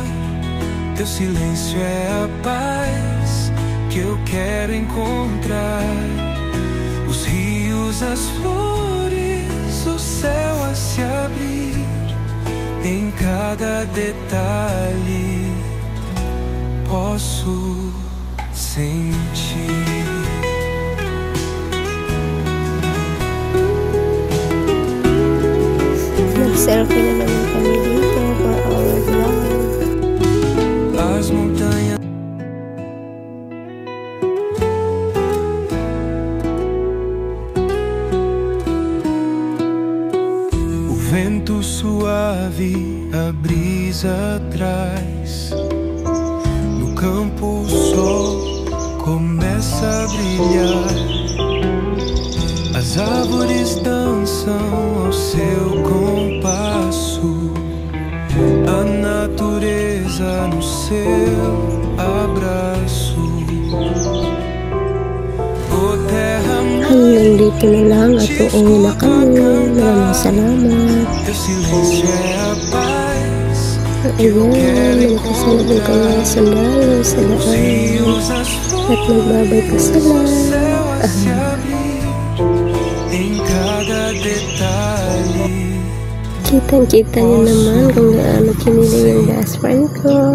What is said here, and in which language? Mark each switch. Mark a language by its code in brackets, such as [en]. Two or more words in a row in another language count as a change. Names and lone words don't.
[pt] Teu silêncio é a paz que eu quero encontrar. Os rios, as flores, o céu a se abrir. Em cada detalhe posso sentir. [tl] Nag-selfie na naman kami dito [en] for our vlog. [pt] As montanhas, o vento suave, a brisa traz. No campo o sol começa a brilhar. As árvores dançam ao seu compasso, a natureza no seu abraço. O terra [tl] Hanggang dito na lang at uuwi na kami. Maraming salamat. [pt] teu silêncio é a paz. [tl] Ayan, nakasalubong ka nga sandalo sa daan at magbabay ka sa [pt] Em cada detalhe [tl] kitang-kita niyo naman kung gaano kinilig yung best friend ko.